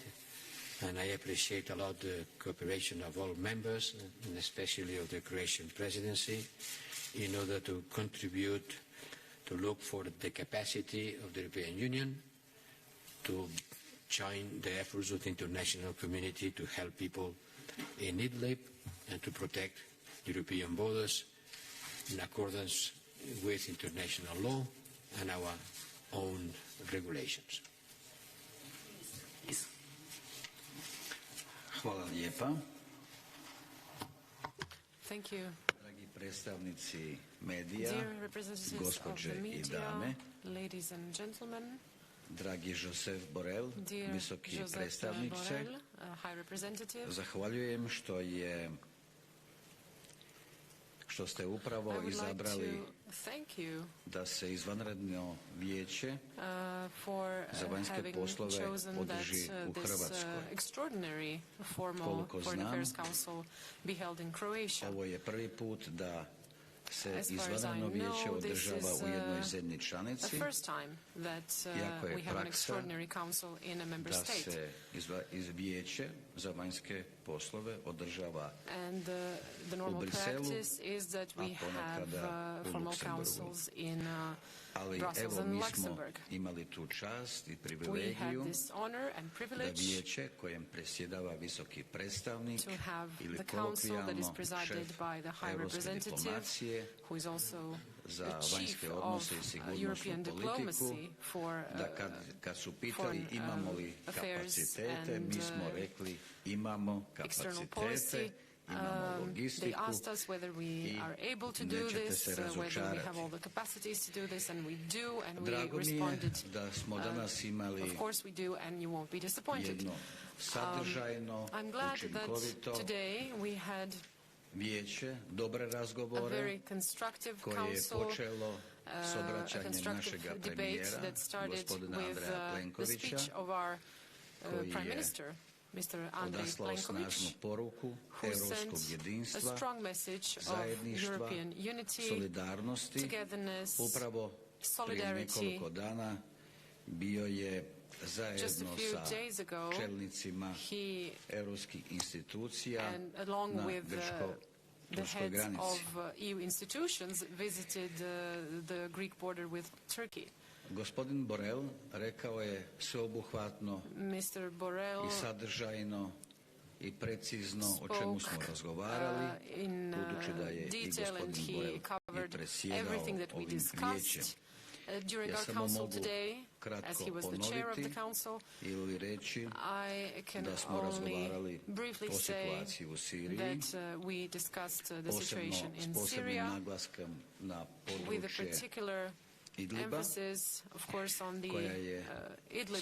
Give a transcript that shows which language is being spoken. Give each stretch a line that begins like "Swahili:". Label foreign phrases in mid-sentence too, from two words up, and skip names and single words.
English: And I appreciate a lot the cooperation of all members, and especially of the Croatian presidency, in order to contribute to look for the capacity of the European Union to join the efforts of the international community to help people in Idlib and to protect European borders in accordance with international law and our own regulations.
Croatian: Hvala lijepa.
English: Thank you.
Croatian: Dragi predstavnici medija,
English: Dear representatives
Croatian: gospođe
English: of the
Croatian: i
English: media,
Croatian: dame,
English: ladies and gentlemen,
Croatian: dragi Josep Borrell,
English: dear
Croatian: visoki
English: Josep
Croatian: predstavniče,
English: Borrell, High Representative,
Croatian: zahvaljujem što ste upravo
English: I would like
Croatian: izabrali
English: to thank you
Croatian: da se izvanredno vijeće
English: for
Croatian: za vanjske
English: having
Croatian: poslove
English: chosen
Croatian: održi
English: that
Croatian: u
English: this
Croatian: Hrvatskoj.
English: extraordinary formal
Croatian: Koliko
English: Foreign
Croatian: znam,
English: Affairs Council be held in Croatia.
Croatian: Ovo je prvi put da se
English: As far as I
Croatian: izvanredno vijeće
English: know, this
Croatian: održava
English: is
Croatian: u jednoj zemlji
English: the
Croatian: članici,
English: first time that
Croatian: iako je
English: we have an
Croatian: praksa
English: extraordinary council in a member
Croatian: da
English: state.
Croatian: se vijeće za vanjske poslove održava
English: And the normal
Croatian: Briselu,
English: practice is that we
Croatian: a ponekada
English: have
Croatian: u
English: formal
Croatian: Luksemburgu.
English: councils in
Croatian: Ali
English: Brussels
Croatian: evo
English: and
Croatian: mi smo
English: Luxembourg.
Croatian: imali tu čast i
English: We have
Croatian: privilegiju
English: this honor and
Croatian: da
English: privilege
Croatian: vijeće kojem predsjedava visoki predstavnik
English: to have
Croatian: ili
English: the council that is
Croatian: kolokvijalno
English: presided
Croatian: šef
English: by the High
Croatian: europske
English: Representative,
Croatian: diplomacije
English: who is also
Croatian: za
English: the chief
Croatian: vanjske
English: of
Croatian: odnose i sigurnosnu
English: European
Croatian: politiku,
English: diplomacy for
Croatian: da kad su pitali
English: foreign
Croatian: imamo li
English: affairs
Croatian: kapacitete,
English: and
Croatian: mi smo rekli imamo
English: external
Croatian: kapacitete,
English: policy.
Croatian: imamo
English: They
Croatian: logistiku
English: asked us whether we are able to do
Croatian: nećete
English: this,
Croatian: se
English: whether we have
Croatian: razočarati.
English: all the capacities to do this, and we do, and we
Croatian: Drago mi je
English: responded.
Croatian: da smo danas imali
English: Of course we do, and you won't be disappointed.
Croatian: jedno sadržajno,
English: I'm glad that
Croatian: učinkovito
English: today we had
Croatian: vijeće, dobre
English: a
Croatian: razgovore
English: very constructive
Croatian: koje je
English: council,
Croatian: počelo s
English: a
Croatian: obraćanjem
English: constructive
Croatian: našega
English: debate
Croatian: premijera,
English: that started
Croatian: gospodina
English: with
Croatian: Andreja
English: the
Croatian: Plenkovića,
English: speech of our
Croatian: koji
English: Prime
Croatian: je
English: Minister, Mr. Andrej
Croatian: odaslao snažnu
English: Plenković,
Croatian: poruku
English: who
Croatian: europskog
English: sent a
Croatian: jedinstva,
English: strong message of
Croatian: zajedništva,
English: European unity,
Croatian: solidarnosti.
English: togetherness,
Croatian: Upravo prije
English: solidarity.
Croatian: nekoliko dana bio je
English: Just a
Croatian: zajedno
English: few
Croatian: sa
English: days ago,
Croatian: čelnicima
English: he
Croatian: europskih institucija
English: and along
Croatian: na
English: with the
Croatian: grčko-turskoj
English: heads
Croatian: granici.
English: of EU institutions visited the Greek border with Turkey.
Croatian: Gospodin Borrell rekao je sveobuhvatno
English: Mr. Borrell
Croatian: i sadržajno i precizno o čemu smo razgovarali,
English: in
Croatian: budući da je i
English: detail, and
Croatian: gospodin
English: he
Croatian: Borrell je
English: covered
Croatian: predsjedao
English: everything that we
Croatian: ovim vijećem.
English: discussed during
Croatian: Ja
English: our
Croatian: samo
English: council
Croatian: mogu
English: today, as
Croatian: kratko
English: he was the chair of the
Croatian: ponoviti
English: council.
Croatian: ili reći
English: I can
Croatian: da smo
English: only
Croatian: razgovarali
English: briefly
Croatian: o
English: say
Croatian: situaciji u Siriji,
English: that we discussed the situation
Croatian: posebno
English: in
Croatian: s posebnim
English: Syria,
Croatian: naglaskom na
English: with a
Croatian: područje
English: particular
Croatian: Idliba,
English: emphasis, of course, on the
Croatian: koja je
English: Idlib